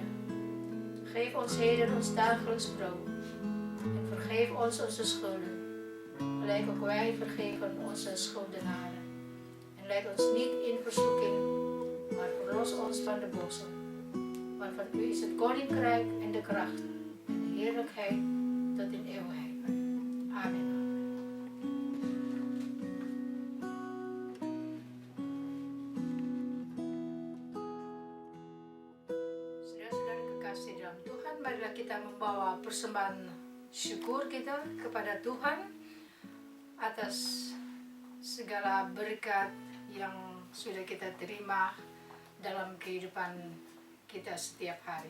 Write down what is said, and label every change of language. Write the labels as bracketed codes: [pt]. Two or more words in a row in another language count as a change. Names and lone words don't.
[nl] Geef ons heden ons dagelijks brood en vergeef ons onze schulden, gelijk ook wij vergeven onze schuldenaren. En leid ons niet in verzoeking, maar verlos ons van de boze. maar van u is het koninkrijk en de kracht en de heerlijkheid tot in eeuwigheid. Amen. [id] Saudara-saudara kekasih dalam Tuhan, marilah kita membawa persembahan syukur kita kepada Tuhan atas segala berkat yang sudah kita terima dalam kehidupan kita setiap hari.